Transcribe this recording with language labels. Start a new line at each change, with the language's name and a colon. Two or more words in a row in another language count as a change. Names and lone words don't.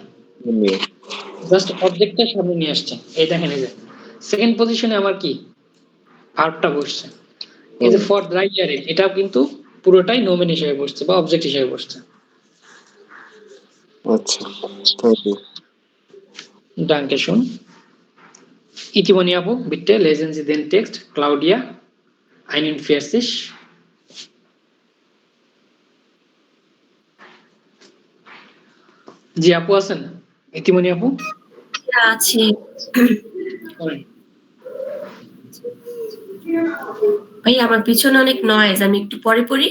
Bangla: জাস্ট অবজেক্টটা সামনে নিয়ে আসছে, এই দেখেন, এই যে সেকেন্ড পজিশনে আমার কি ভার্বটা বসছে। এই যে
German: vor drei Jahren,
Bangla: এটা কিন্তু পুরোটাই নোমেন হিসেবে বসছে বা অবজেক্ট হিসেবে বসছে।
English: আচ্ছা, thank you.
German: Danke schön. Itimoni Abu, bitte lesen Sie den Text. Claudia, 41.
Bangla: জি আপু আছেন? ইতিমনি আপু আছি। ভাই আমার পিছনে অনেক নয়েজ, আমি একটু পরে পড়ি।